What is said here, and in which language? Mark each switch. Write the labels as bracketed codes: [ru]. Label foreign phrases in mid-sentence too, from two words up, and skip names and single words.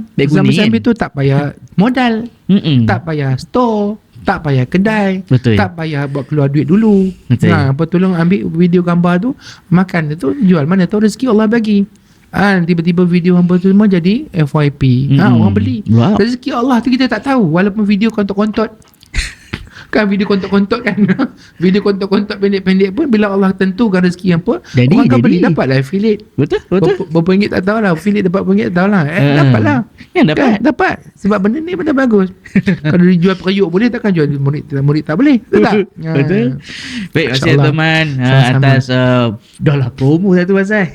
[ms] Sambil-sambil tu tak payah modal, tak payah store, tak payah kedai, tak payah buat keluar duit dulu. Tolong ambil video gambar tu, makan tu, jual. Mana tahu rezeki Allah bagi. Tiba-tiba video hamba tu semua jadi FYP. Orang beli. Rezeki Allah tu kita tak tahu. Walaupun video kontot-kontot kan, video kontot-kontot kan. Video kontot-kontot pendek-pendek pun bila Allah tentukan rezeki apa, orang akan beli, dapatlah affiliate. Betul. Berapa ringgit tak tahulah, affiliate dapat berapa ringgit tak tahulah. Dapatlah. Dapat. Sebab benda ni benda bagus. Kalau dijual periuk boleh, takkan jual murid tak boleh. Betul tak? Betul. Baik, terima kasih teman atas dah lah promo satu pasal.